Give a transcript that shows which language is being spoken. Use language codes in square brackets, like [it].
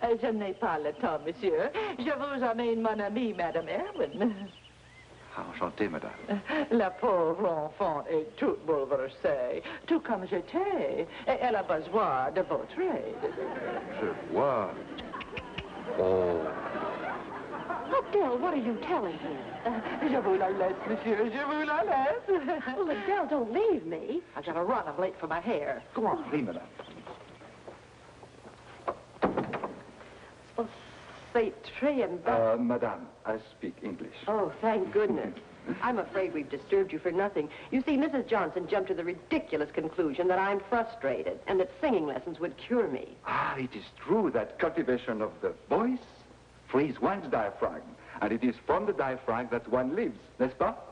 [fr] Je n'ai pas le temps, monsieur. Je vous amène mon amie, Madame Erwin. Ah, enchanté, madame. La pauvre enfant est toute bouleversée, tout comme j'étais. Et elle a besoin de votre aide. Je vois. Oh. [en] Adele, what are you telling him? [fr] Je vous la laisse, monsieur. Je vous la laisse. [en] Well, Adele, don't leave me. I gotta run. I'm late for my hair. Go on. [fr] Oui, madame. Well, c'est très [en] embarrassing. Madame, I speak English. Oh, thank goodness. I'm afraid we've disturbed you for nothing. You see, Mrs. Johnson jumped to the ridiculous conclusion that I'm frustrated and that singing lessons would cure me. Ah, it is true that cultivation of the voice frees one's diaphragm. And it is from the diaphragm that one lives, [fr] n'est-ce pas?